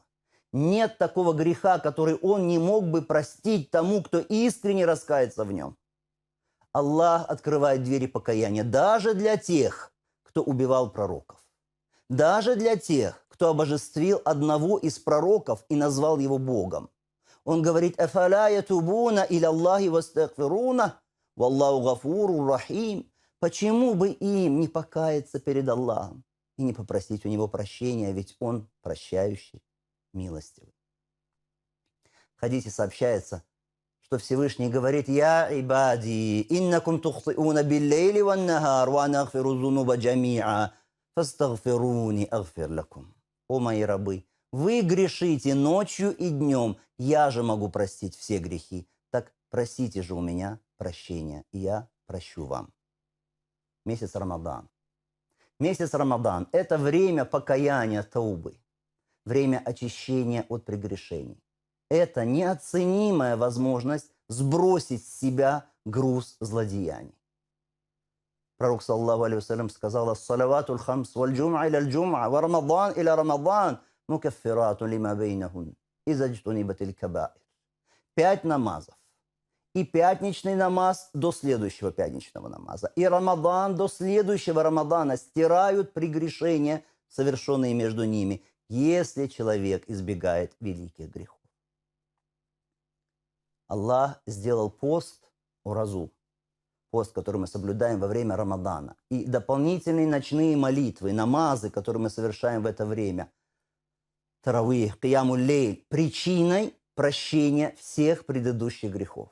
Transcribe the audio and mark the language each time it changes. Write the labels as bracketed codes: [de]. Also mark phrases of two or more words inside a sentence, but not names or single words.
[ru] Нет такого греха, который Он не мог бы простить тому, кто искренне раскается в нем. Аллах открывает двери покаяния даже для тех, кто убивал пророков. Даже для тех, кто обожествил одного из пророков и назвал его Богом. Он говорит: [ar] «أفلا يتوبون إلى الله ويستغفرون والله غفور رحيم». [ru] Почему бы им не покаяться перед Аллахом и не попросить у Него прощения, ведь Он прощающий, милостивый. В хадисе сообщается, что Всевышний говорит: [ar] «يا عبادي إنكم تخطئون بالليل والنهار وأنا أغفر الذنوب جميعا فاستغفروني أغفر لكم». [ru] О мои рабы, вы грешите ночью и днем, я же могу простить все грехи. Так просите же у меня прощения, и я прощу вам. Месяц Рамадан. Месяц Рамадан – это время покаяния, таубы, время очищения от прегрешений. Это неоценимая возможность сбросить с себя груз злодеяний. Пророк, [ar] صلى الله عليه وسلم, сказал: «الصلوات الخمس والجمعة إلى الجمعة ورمضان إلى رمضان مكفرات لما بينهن إذا اجتنبت الكبائر». [ru] 5 намазов. И пятничный намаз до следующего пятничного намаза, и Рамадан до следующего Рамадана стирают прегрешения, совершенные между ними, если человек избегает великих грехов. Аллах сделал пост уразу, пост, который мы соблюдаем во время Рамадана, и дополнительные ночные молитвы, намазы, которые мы совершаем в это время, таравих, [ar] قيام الليل, [ru] причиной прощения всех предыдущих грехов.